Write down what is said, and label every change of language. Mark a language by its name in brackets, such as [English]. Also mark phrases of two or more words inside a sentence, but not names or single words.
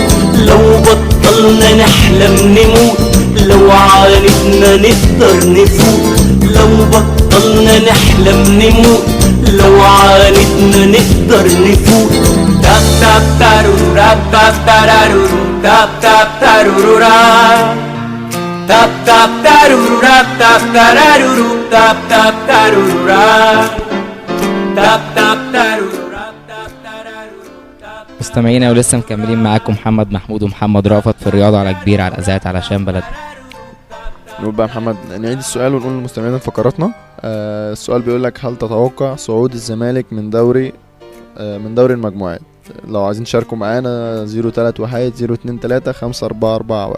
[Arabic] لو بطلنا نحلم نموت، لو عاندنا نقدر نفوت. لو بطلنا نحلم نموت، لو عاندنا نقدر نفوت. تاب تاب تارورو تاب تارورو تاب تارورو tap tap taruru rap tap tararuru tap tap taruru rap tap tap taruru rap tap tararuru tap. مستمعينا ولسه مكملين معاكم محمد محمود ومحمد رأفت في الرياضة على كبير على الأذاعة علشان بلدنا. نقول بقى محمد نعيد السؤال ونقول للمستمعين فقراتنا. السؤال بيقول لك هل تتوقع صعود الزمالك من دوري المجموعات؟ لو عايزين تشاركوا معانا 031 023 5441.